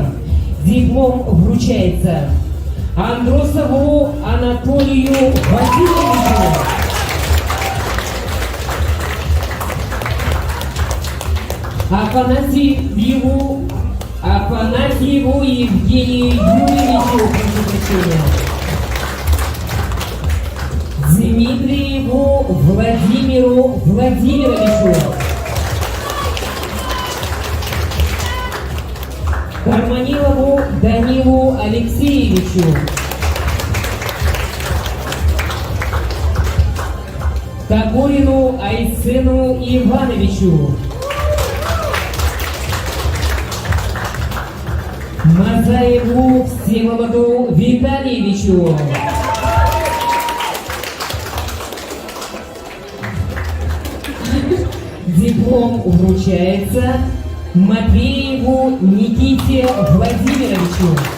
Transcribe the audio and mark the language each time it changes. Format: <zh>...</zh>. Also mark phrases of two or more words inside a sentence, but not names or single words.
<ru>Диплом вручается Андросову Анатолию Васильевичу, Афанасьеву Евгению Юрьевичу, прошу прощения, Дмитриеву Владимиру Владимировичу, Карманилову Данилу Алексеевичу, Тагорину Айсену Ивановичу, Мазаеву Всеволоду Витальевичу, диплом вручается Матвееву Никите Владимировичу,</ru>